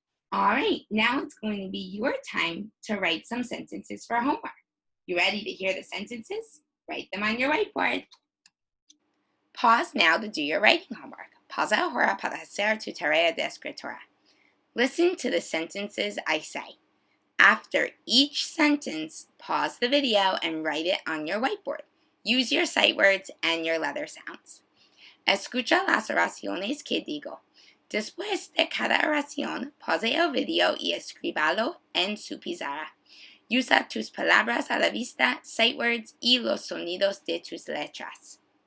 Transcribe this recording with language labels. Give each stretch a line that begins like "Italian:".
English: All right, now it's going to be your time to write some sentences for homework. You ready to hear the sentences? Write them on your whiteboard. Pause now to do your writing homework.
Spanish: Pausa ahora para hacer tu tarea de escritura.
English: Listen to the sentences I say. After each sentence, pause the video and write it on your whiteboard. Use your sight words and your letter sounds.
Spanish: Escucha las oraciones que digo. Después de cada oración, pause el video y escríbalo en su pizarra. Usa tus palabras a la vista, sight words y los sonidos de tus letras.